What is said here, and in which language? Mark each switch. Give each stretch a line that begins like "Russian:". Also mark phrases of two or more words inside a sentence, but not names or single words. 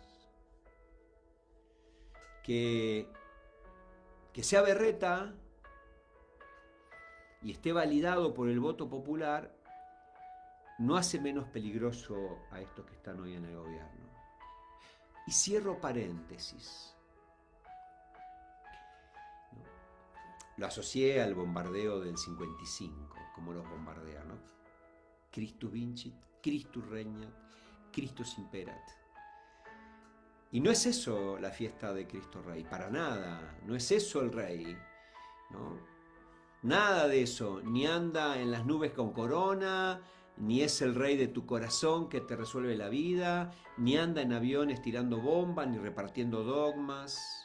Spanish: Que sea berreta y esté validado por el voto popular no hace menos peligroso a estos que están hoy en el gobierno. Y cierro paréntesis. Lo asocié al bombardeo del 55, como los bombardean, ¿no?
Latin: Christus vincit, Christus regnat, Christus imperat.
Spanish: Y no es eso la fiesta de Cristo Rey, para nada, no es eso el Rey, ¿no? Nada de eso, ni anda en las nubes con corona, ni es el Rey de tu corazón que te resuelve la vida, ni anda en aviones tirando bombas, ni repartiendo dogmas.